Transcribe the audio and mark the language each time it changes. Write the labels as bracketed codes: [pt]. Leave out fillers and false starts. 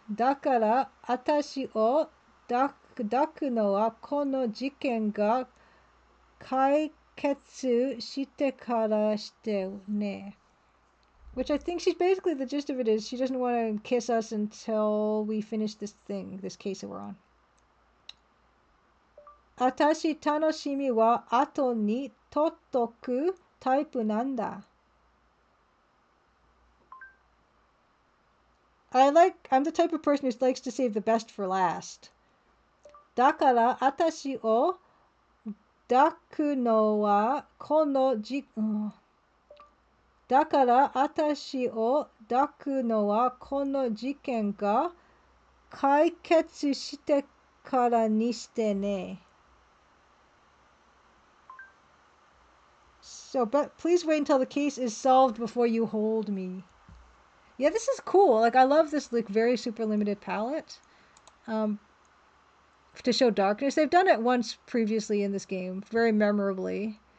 [ja] だから私を抱くのはこの事件が解決してからしてね. [en] Which I think she's basically, the gist of it is she doesn't want to kiss us until we finish this thing, this case that we're on. [ja] 私楽しみは後に取っとくタイプなんだ. [en] I'm the type of person who likes to save the best for last. [ja] だから私を抱くのはこのだから私を抱くのはこの事件が解決してからにしてね. [en] So, but please wait until the case is solved before you hold me. Yeah, this is cool. Like, I love this like very super limited palette. To show darkness. They've done it once previously in this game, very memorably.